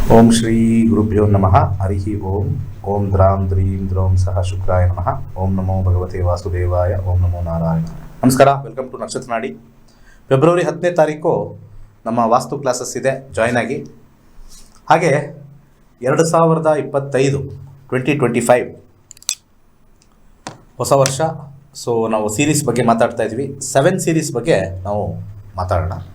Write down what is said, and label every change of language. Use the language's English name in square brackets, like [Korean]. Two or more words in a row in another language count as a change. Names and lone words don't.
[Sanskrit] ಓಂ ಶ್ರೀ ಗುರುಭ್ಯೋ ನಮಃ. ಹರಿ ಓಂ. ಓಂ ದ್ರಾಂ ದ್ರೀಂ ದ್ರೌಂ ಸಹ ಶುಕ್ರಾಯ ನಮಃ. ಓಂ ನಮೋ ಭಗವತೆ ವಾಸುದೇವಾಯ. ಓಂ ನಮೋ ನಾರಾಯಣ. ನಮಸ್ಕಾರ, [English] welcome to [Sanskrit] ನಕ್ಷತ್ರ ನಾಡಿ. [Kannada] ಫೆಬ್ರವರಿ 10ನೇ ತಾರೀಕು ನಮ್ಮ ವಾಸ್ತು ಕ್ಲಾಸಸ್ ಇದೆ, ಜಾಯ್ನ್ ಆಗಿ. ಹಾಗೆ 2025 2025 ಹೊಸ ವರ್ಷ. ಸೊ ನಾವು ಸೀರೀಸ್ ಬಗ್ಗೆ ಮಾತಾಡ್ತಾ ಇದ್ವಿ. 7 ಸೀರೀಸ್ ಬಗ್ಗೆ ನಾವು ಮಾತಾಡೋಣ.